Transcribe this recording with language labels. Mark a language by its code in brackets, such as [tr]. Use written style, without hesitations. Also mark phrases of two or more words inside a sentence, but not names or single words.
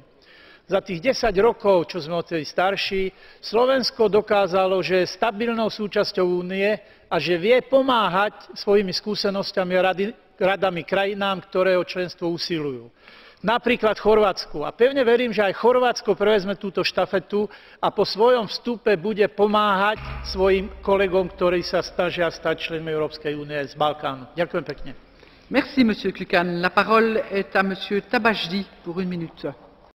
[sk] Za tých 10 rokov, čo sme odtedy starší, Slovensko dokázalo, že je stabilnou súčasťou Únie a že vie pomáhať svojimi skúsenosťami a radami krajinám, ktoré o členstvo usilujú. Napríklad Chorvátsku. A pevne verím, že aj Chorvátsko prevezme túto štafetu a po svojom vstupe bude pomáhať svojim kolegom, ktorí sa snažia stať členmi Európskej únie z Balkánu. Ďakujem pekne. [fr] Merci, Monsieur Kukan. La parole est à Monsieur Tabajdi pour 1 minute.